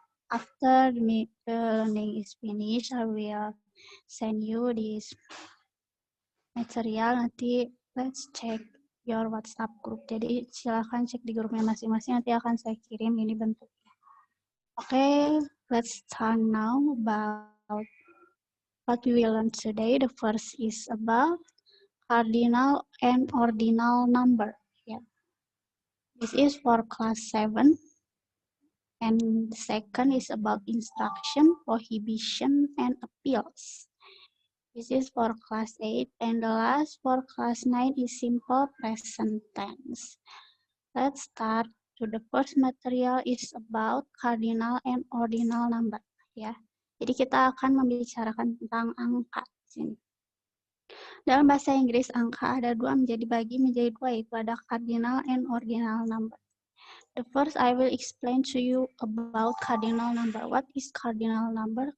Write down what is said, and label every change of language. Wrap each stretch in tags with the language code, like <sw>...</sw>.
<en>After the learning is finished, I will send you this material.</en> <id>Nanti</id> <en>let's check your WhatsApp group.</en> <id>Jadi silakan cek di grupnya masing-masing. Nanti akan saya kirim ini bentuknya.</id> <en>Okay, let's start now about what we will learn today. The first is about cardinal and ordinal number. Yeah. This is for class 7. And the second is about instruction, prohibition, and appeals. This is for class 8. And the last for class 9 is simple present tense. Let's start. To the first material is about cardinal and ordinal number.</en> <id>Ya. Jadi kita akan membicarakan tentang angka di sini. Dalam bahasa Inggris, angka ada dua dibagi menjadi dua, yaitu ada cardinal and ordinal number.</id> <en>The first, I will explain to you about cardinal number. What is cardinal number?</en>